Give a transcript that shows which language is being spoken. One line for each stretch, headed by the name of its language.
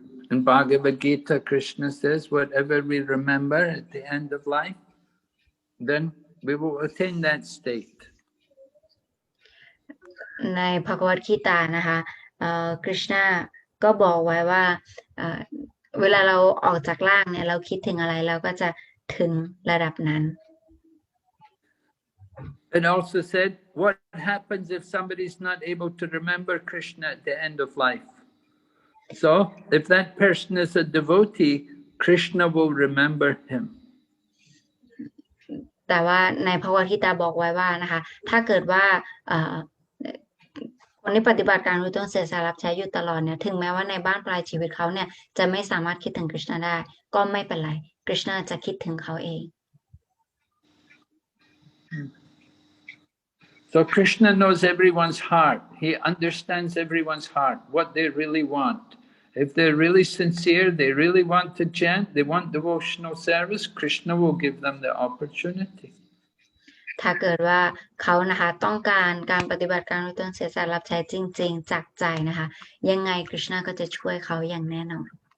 English: In Bhagavad Gita, Krishna says, whatever we remember at the end of life, then we will attain that state.
Thai: ในภควตกีตานะคะกฤษณะก็บอกไว้ว่าเวลาเราออกจากร่างเนี่ยเราคิดถึงอะไรเราก็จะถึงระดับนั้น
English: It also said, what happens if somebody is not able to remember Krishna at the end of life? So, if that person is a devotee, Krishna will remember him.
Thai: แต่ว่าในภควตกีตาบอกไว้ว่านะคะถ้าเกิดว่าคนที่ปฏิบัติการอุทิศตนเสียสละรับใช้อยู่ตลอดเนี่ยถึงแม้ว่าในบ้านปลายชีวิตเขาเนี่ยจะไม่สามารถคิดถึงกฤษณะได้ก็ไม่เป็นไรกฤษณะจะคิดถึงเขาเอง
English: So Krishna knows everyone's heart. He understands everyone's heart, what they really want. If they're really sincere, they really want to chant, they want devotional service, Krishna will give them the opportunity.
Thai: ถ้าเกิดว่าเขานะคะต้องการการปฏิบัติการอุทิศตนเสียสละรับใช้จริงๆจากใจนะคะยังไงกฤษณะก็จะช่วยเขาอย่างแน่นอน